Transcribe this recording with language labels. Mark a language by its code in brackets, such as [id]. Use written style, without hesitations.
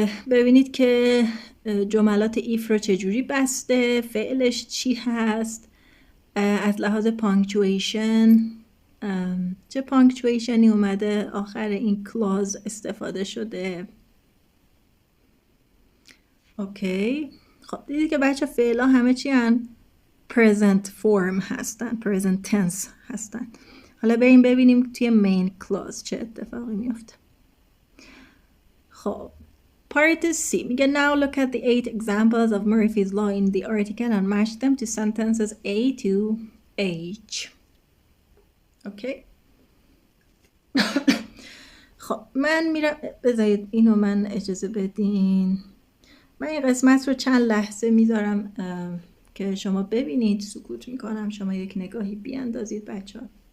[fa] ببینید که جملات ایف رو چجوری بسته، فعلش چی هست، از لحاظ پانکچویشن چه پانکچویشنی اومده آخر این کلاز استفاده شده. اوکی. خب دیدید که بچه فعلا همه چی هن present form هستن، present tense هستن. حالا بریم ببینیم توی main clause چه اتفاقی میفته. خب part C میگه [en] now look at the 8 examples of Murphy's law in the article and match them to sentences A to H. [fa] اوکی. خب من میرم، بذارید اینو من اجازه بدین، من این قسمت رو چند لحظه میذارم که شما ببینید، سکوت میکنم، شما یک نگاهی بیاندازید بچه ها.